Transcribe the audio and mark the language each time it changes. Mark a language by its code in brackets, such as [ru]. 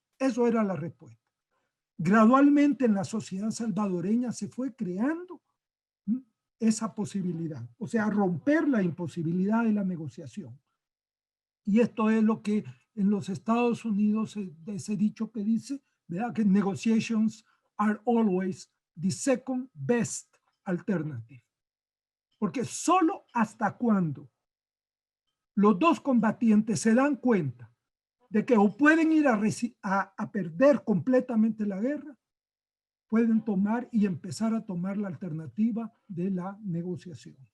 [es] Eso era la respuesta. Gradualmente en la sociedad salvadoreña se fue creando esa posibilidad, o sea, romper la imposibilidad de la negociación. Y esto es lo que en los Estados Unidos, ese dicho que dice, ¿verdad? [en] Que negotiations are always the second best alternative. [es] Porque solo hasta cuando los dos combatientes se dan cuenta de que o pueden ir a perder completamente la guerra, pueden tomar y empezar a tomar la alternativa de la negociación.